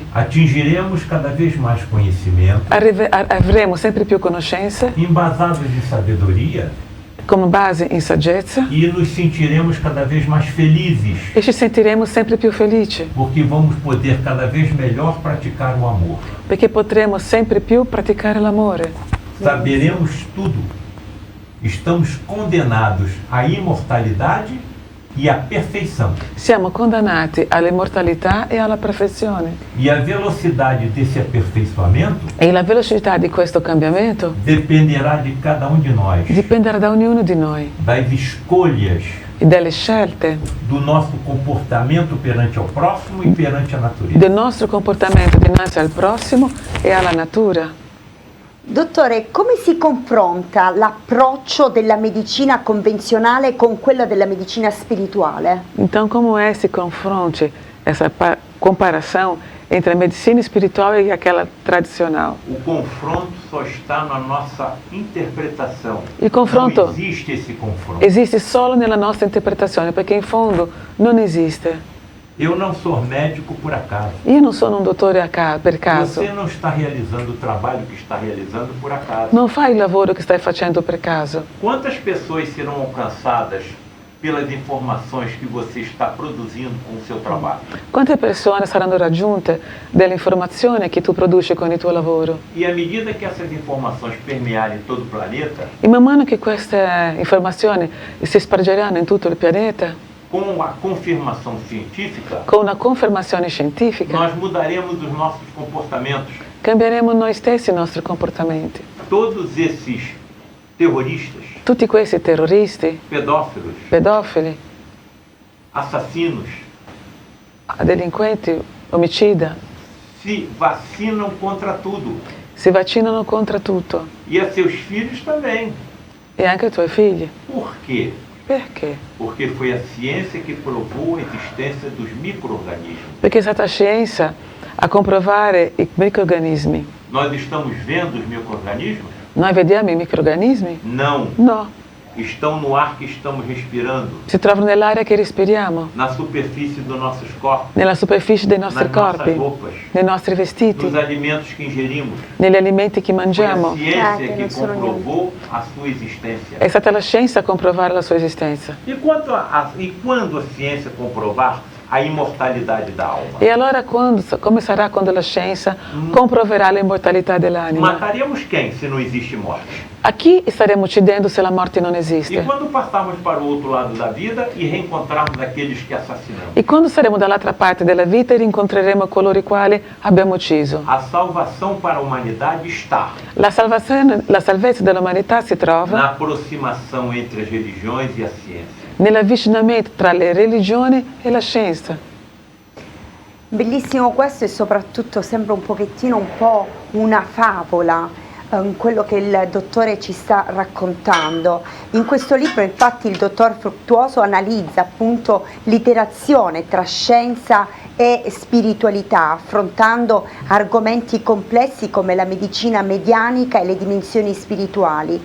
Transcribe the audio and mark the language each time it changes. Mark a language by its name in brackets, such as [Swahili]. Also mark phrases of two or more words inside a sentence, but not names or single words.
[Portuguese] Atingiremos cada vez mais conhecimento, [Italian] Avremo sempre più conoscenze [Portuguese] embasados em sabedoria, [Italian] con base in saggezza [Portuguese] e nos sentiremos cada vez mais felizes, [Italian] e ci sentiremo sempre più felici [Portuguese] porque vamos poder cada vez melhor praticar o amor. [Italian] perché potremo sempre più praticare l'amore. [Portuguese] Saberemos tudo. Estamos condenados à imortalidade e à perfeição. [Italian] Siamo condannati all'immortalità e alla perfezione. [Portuguese] E a velocidade desse aperfeiçoamento [Italian] E la velocità di questo cambiamento [Portuguese] dependerá de cada um de nós, [Italian] dipenderà da ognuno di noi [Portuguese] das escolhas, [Italian] e delle scelte, [Portuguese] do nosso comportamento perante ao próximo e perante a natureza. [Italian] del nostro comportamento dinanzi al prossimo e alla natura. Dottore, come si confronta l'approccio della medicina convenzionale con quello della medicina spirituale? [Portuguese] Então, como é esse confronte, essa comparação entre a medicina espiritual e aquela tradicional? O confronto só está na nossa interpretação. [Italian] Il confronto [Portuguese] Não existe esse confronto. [Italian] esiste solo nella nostra interpretazione, perché in fondo non esiste. [Portuguese] Eu não sou médico por acaso. [Italian] Io non sono un dottore per caso. [Portuguese] Você não está realizando o trabalho que está realizando por acaso. [Italian] Non fai il lavoro che stai facendo per caso. [Portuguese] Quantas pessoas serão alcançadas pelas informações que você está produzindo com o seu trabalho? [Italian] Quante persone saranno raggiunte dall'informazione che tu produci con il tuo lavoro? [Portuguese] E à medida que essas informações permearem todo o planeta, [Italian] E man mano che queste informazioni si spargeranno in tutto il pianeta, [Portuguese] com a confirmação científica, [Italian] con una confermazione scientifica, [Portuguese] nós mudaremos os nossos comportamentos. [Italian] cambieremo noi stessi i nostri comportamenti. [Portuguese] Todos esses terroristas, [Italian] Tutti questi terroristi, [Portuguese] pedófilos, [Italian] pedofili, [Portuguese] assassinos, [Italian] delinquenti, omicida, [Portuguese] se vacinam contra tudo. [Italian] si vaccinano contro tutto. [Portuguese] E a seus filhos também. [Italian] E anche ai tuoi figli. [Portuguese] Por quê? [Italian] Perché? [Portuguese] Porque foi a ciência que provou a existência dos micro-organismos. [Italian] Perché è stata scienza a comprovare i microrganismi. [Portuguese] Nós estamos vendo os micro-organismos? [Italian] Noi vediamo i microrganismi? [Portuguese] Não. [Italian] No, [Portuguese] Estão no ar que estamos respirando, [Italian] si trovano nell'aria che respiriamo, [Portuguese] na superfície dos nossos corpos, [Italian] nella superficie dei nostri [Portuguese] nas nossas [Italian] corpi, [Portuguese] roupas, [Italian] nei nostri vestiti, [Portuguese] nos alimentos que ingerimos. [Italian] negli alimenti che [Portuguese] Foi a [Italian] mangiamo. [Portuguese] ciência que que não sou comprovou a sua existência. [Italian] È stata la scienza a comprovare la sua esistenza. [Portuguese] E quando a ciência comprovar a imortalidade da alma? [Italian] E allora come sarà quando la scienza comproverà l'immortalità dell'anima? [Portuguese] Mataremos quem se não existe morte? [Italian] A chi staremo uccidendo se la morte non [Portuguese] E [Italian] esiste? [Portuguese] quando passarmos para o outro lado da vida e reencontrarmos aqueles que assassinamos? [Italian] E quando saremo dall'altra parte della vita e rincontreremo coloro i quali abbiamo ucciso? [Portuguese] A salvação para a humanidade está [Italian] La salvezza dell'umanità si [Portuguese] na [Italian] trova [Portuguese] aproximação entre as religiões e a ciência. [Italian] nell'avvicinamento tra le religioni e la scienza. Bellissimo questo e soprattutto sembra un pochettino un po' una favola. Quello che il dottore ci sta raccontando. In questo libro infatti il dottor Fructuoso analizza appunto l'interazione tra scienza e spiritualità, affrontando argomenti complessi come la medicina medianica e le dimensioni spirituali.